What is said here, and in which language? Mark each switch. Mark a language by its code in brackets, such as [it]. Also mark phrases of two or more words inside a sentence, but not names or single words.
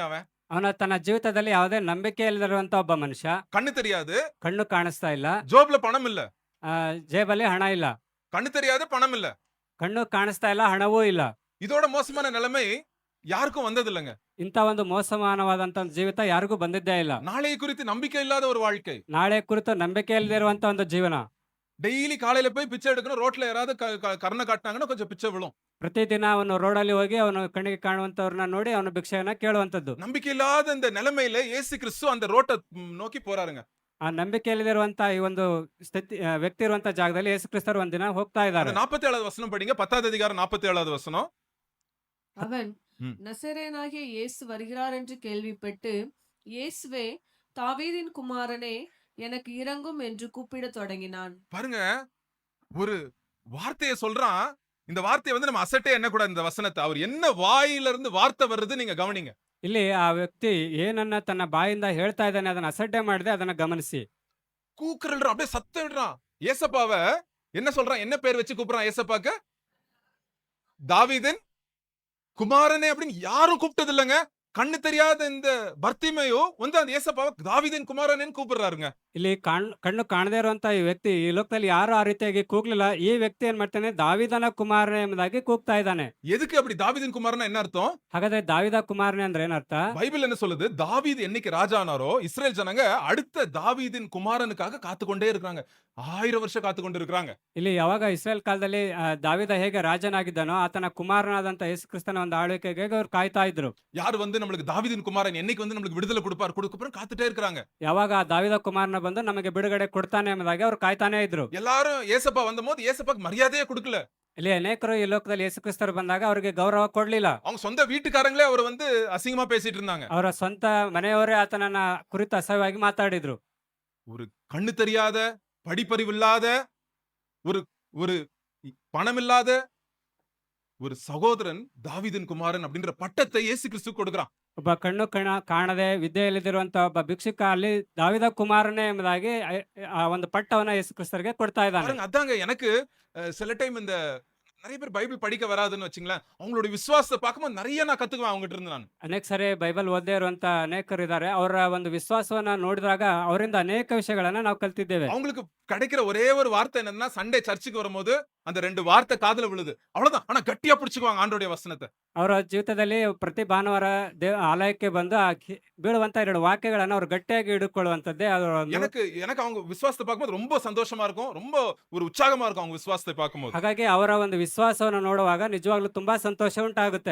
[kn] ಅವನ ತನ್ನ ಜೀವಿತದಲ್ಲಿ ಯಾವುದೇ ನಂಬಿಕೆ ಇಲ್ಲದಿರುವಂತ ಒಬ್ಬ ಮನುಷ್ಯ. [ta] கண்ணு தெரியாது, [kn] ಕಣ್ಣು ಕಾಣಿಸ್ತಾ ಇಲ್ಲ, [ta] ஜோப்ல பணம் இல்ல, [kn] ಜೇಬಲ್ಲಿ ಹಣ ಇಲ್ಲ. [ta] கண்ணு தெரியாது, பணம் இல்ல, [kn] ಕಣ್ಣು ಕಾಣಿಸ್ತಾ ಇಲ್ಲ, ಹಣವೂ ಇಲ್ಲ. [ta] இதோட மோசமான நிலைமை யாருக்கும் வந்தது இல்லங்க. [kn] ಇಂತ ಒಂದು ಮೋಸಮಾನವಾದಂತ ಜೀವಿತ ಯಾರಿಗೂ ಬಂದಿದ್ದೇ ಇಲ್ಲ. [ta] நாளை குறித்து நம்பிக்கை இல்லாத ஒரு வாழ்க்கை, [kn] ನಾಳೆ ಕುರಿತು ನಂಬಿಕೆ ಇಲ್ಲದಿರುವಂತ ಒಂದು ಜೀವನ. [ta] டெய்லி காலையில போய் பிச்சை எடுக்கணும். ரோட்ல யாராவது கருணை காட்டினாங்கன்னா கொஞ்சம் பிச்சை விழும். [kn] ಪ್ರತಿದಿನ ಅವನು ರೋಡಲ್ಲಿ ಹೋಗಿ ಅವನು ಕಣ್ಣಿಗೆ ಕಾಣುವಂತವ್ರನ್ನ ನೋಡಿ ಅವನು ಭಿಕ್ಷೆಯನ್ನ ಕೇಳುವಂತದ್ದು. [ta] நம்பிக்கை இல்லாத இந்த நிலைமையில இயேசு கிறிஸ்து அந்த ரோட்டை நோக்கி போறாருங்க. [kn] ಆ ನಂಬಿಕೆ ಇಲ್ಲದಿರುವಂತ ಈ ಒಂದು ಸ್ಥಿತಿ ವ್ಯಕ್ತಿ ಇರುವಂತ ಜಾಗದಲ್ಲಿ ಯೇಸು ಕ್ರಿಸ್ತರು ಒಂದಿನ ಹೋಗ್ತಾ ಇದ್ದಾರೆ. [ta] 47வது வசனம் படிங்க. 10வது அதிகாரம் 47வது வசனம். அவன் நசரேயனாகிய இயேசு வருகிறார் என்று கேள்விப்பட்டு, இயேசுவே, தாவீதின் குமாரனே, எனக்கு இரங்கும் என்று கூப்பிட தொடங்கினான். பாருங்க, ஒரு வார்த்தையை சொல்றான். இந்த வார்த்தையை வந்து நம்ம அசட்டே என்ன கூட இந்த வசனத்தை அவர் என்ன வாயில இருந்து வார்த்தை வருது நீங்க கவனிங்க. [kn] ಇಲ್ಲಿ ಆ ವ್ಯಕ್ತಿ ಏನನ್ನ ತನ್ನ ಬಾಯಿಂದ ಹೇಳ್ತಾ ಇದ್ದಾನೆ ಅದನ್ನ ಅಸಡ್ಡೆ ಮಾಡದೆ ಅದನ್ನ ಗಮನಿಸಿ. [ta] கூக்குறல்றான், அப்படியே சத்தம் இடுறான். ஏசப்பாவ என்ன சொல்றான்? என்ன பேர் வச்சு கூப்பிடுறான் ஏசப்பாக்கு? தாவீதின் குமாரனே அப்படின்னு யாரும் கூப்பிட்டது இல்லைங்க. கண்ணு தெரியாத இந்த பர்த்திமேயு வந்து அந்த ஏசப்பாவை தாவீதின் குமாரனேன்னு கூப்பிடுறாருங்க. [kn] ಇಲ್ಲಿ ಕಣ್ಣು ಕಾಣದೇ ಇರುವಂತ ಈ ವ್ಯಕ್ತಿ ಈ ಲೋಕದಲ್ಲಿ ಯಾರು ಆ ರೀತಿಯಾಗಿ ಕೂಗ್ಲಿಲ್ಲ. ಈ ವ್ಯಕ್ತಿ ಏನ್ ಮಾಡ್ತಾನೆ, ದಾವಿದನ ಕುಮಾರನೇ ಎಂಬುದಾಗಿ ಕೂಗ್ತಾ ಇದ್ದಾನೆ. [ta] எதுக்கு அப்படி தாவீதின் குமாரனா என்ன அர்த்தம்? [kn] ಹಾಗಾದ್ರೆ ದಾವಿದ ಕುಮಾರನೇ ಅಂದ್ರೆ ಏನರ್ಥ? [ta] பைபிள் என்ன சொல்லுது? தாவீது என்னைக்கு ராஜா ஆனாரோ இஸ்ரேல் ஜனங்க அடுத்த தாவீதின் குமாரனுக்காக காத்துக்கொண்டே இருக்காங்க. 1000 வருஷம் காத்துக்கொண்டு இருக்காங்க. [kn] ಇಲ್ಲಿ ಯಾವಾಗ ಇಸ್ರೇಲ್ ಕಾಲದಲ್ಲಿ ದಾವಿದ ಹೇಗೆ ರಾಜನಾಗಿದ್ದಾನೋ ಆತನ ಕುಮಾರನಾದಂತ ಯೇಸು ಕ್ರಿಸ್ತನ ಒಂದು ಆಳ್ವಿಕೆಗೆ ಅವ್ರು ಕಾಯ್ತಾ ಇದ್ರು. [ta] யார் வந்து நம்மளுக்கு தாவீதின் குமாரன் என்னைக்கு வந்து நம்மளுக்கு விடுதலை கொடுப்பார் காத்துட்டே இருக்காங்க. [kn] ಯಾವಾಗ ಆ ದಾವಿದ ಕುಮಾರನ ಬಂದು ನಮಗೆ ಬಿಡುಗಡೆ ಕೊಡ್ತಾನೆ ಎಂಬುದಾಗಿ ಅವ್ರು ಕಾಯ್ತಾನೆ ಇದ್ರು. [ta] எல்லாரும் ஏசப்பா வந்தபோது ஏசப்பாக்கு மரியாதையே கொடுக்கல. [kn] ಇಲ್ಲಿ ಅನೇಕರು ಈ ಲೋಕದಲ್ಲಿ ಯೇಸು ಕ್ರಿಸ್ತರು ಬಂದಾಗ ಅವರಿಗೆ ಗೌರವ ಕೊಡ್ಲಿಲ್ಲ. [ta] அவங்க சொந்த வீட்டுக்காரங்களே அவர் வந்து அசிங்கமா பேசிட்டு இருந்தாங்க. [kn] ಅವರ ಸ್ವಂತ ಮನೆಯವರೇ ಆತನನ್ನ ಕುರಿತು ಅಸಹ್ಯವಾಗಿ ಮಾತಾಡಿದ್ರು. [ta] ஒரு கண்ணு தெரியாத, படிப்பறிவில்லாத, ஒரு ஒரு பணமில்லாத ஒரு சகோதரன் தாவீதின் குமாரன் அப்படின்ற பட்டத்தை இயேசு கிறிஸ்து கொடுக்கிறான். [kn] ಒಬ್ಬ ಕಣ್ಣು ಕಾಣದೆ ವಿದ್ಯೆ ಇಲ್ಲದಿರುವಂತ ಒಬ್ಬ ಭಿಕ್ಷುಕ ಅಲ್ಲಿ ದಾವಿದ ಕುಮಾರನೇ ಎಂಬುದಾಗಿ ಆ ಒಂದು ಪಟ್ಟವನ್ನ ಯೇಸು ಕ್ರಿಸ್ತರಿಗೆ ಕೊಡ್ತಾ ಇದ್ದಾನೆ. [ta] பாருங்க, அதாங்க எனக்கு சில டைம் இந்த நிறைய பேர் பைபிள் படிக்க வராதுன்னு வச்சுங்களேன், அவங்களுடைய விசுவாசத்தை பார்க்கும்போது நிறைய நான் கத்துக்குவேன் அவங்ககிட்ட இருந்து நான். [kn] ಅನೇಕ ಸರಿ ಬೈಬಲ್ ಓದದೇ ಇರುವಂತ ಅನೇಕರು ಇದ್ದಾರೆ. ಅವರ ಒಂದು ವಿಶ್ವಾಸವನ್ನ ನೋಡಿದಾಗ ಅವರಿಂದ ಅನೇಕ ವಿಷಯಗಳನ್ನ ನಾವು ಕಲ್ತಿದ್ದೇವೆ. [ta] அவங்களுக்கு கிடைக்கிற ஒரே ஒரு வார்த்தை என்னன்னா, [en] Sunday church [ta] வரும்போது அந்த 2 வார்த்தை காதுல விழுது, அவ்வளவுதான். ஆனா கட்டியா பிடிச்சுக்குவாங்க ஆண்டோடைய வசனத்தை. [kn] ಅವರ ಜೀವಿತದಲ್ಲಿ ಪ್ರತಿ ಭಾನುವಾರ ಆಲಯಕ್ಕೆ ಬಂದು ಬೀಳುವಂತ 2 ವಾಕ್ಯಗಳನ್ನ ಅವರು ಗಟ್ಟಿಯಾಗಿ ಹಿಡ್ಕೊಳ್ಳುವಂತದ್ದೇ ಅವರ ಒಂದು. [ta] எனக்கு அவங்க விசுவாசத்தை பார்க்கும்போது ரொம்ப சந்தோஷமா இருக்கும், ரொம்ப ஒரு உற்சாகமா இருக்கும் அவங்க விசுவாசத்தை பார்க்கும்போது. [kn] ಹಾಗಾಗಿ ಅವರ ಒಂದು ವಿಶ್ವಾಸವನ್ನು ನೋಡುವಾಗ ನಿಜವಾಗ್ಲೂ ತುಂಬಾ ಸಂತೋಷ ಉಂಟಾಗುತ್ತೆ.